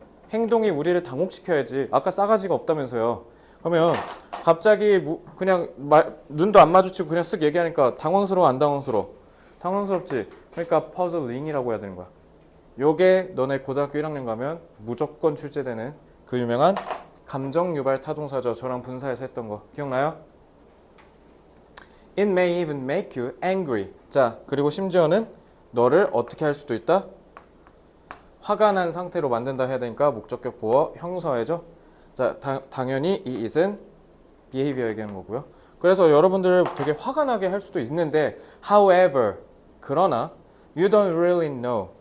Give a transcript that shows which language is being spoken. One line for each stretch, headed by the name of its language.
Korean: 행동이 우리를 당혹시켜야지. 아까 싸가지가 없다면서요. 그러면 갑자기 그냥 눈도 안 마주치고 그냥 쓱 얘기하니까 당황스러워 안 당황스러워? 당황스럽지. 그러니까 퍼즐링이라고 해야 되는 거야. 요게 너네 고등학교 1학년 가면 무조건 출제되는 그 유명한 감정 유발 타동사죠. 저랑 분사에서 했던 거 기억나요?
English: It may even make you angry.
Korean: 자, 그리고 심지어는 너를 어떻게 할 수도 있다? 화가 난 상태로 만든다 해야 되니까 목적격 보어 형사회죠. 자, 당연히 이 it은 behavior 얘기하는 거고요. 그래서 여러분들 되게 화가 나게 할 수도 있는데
English: however,
Korean: 그러나
English: you don't really know.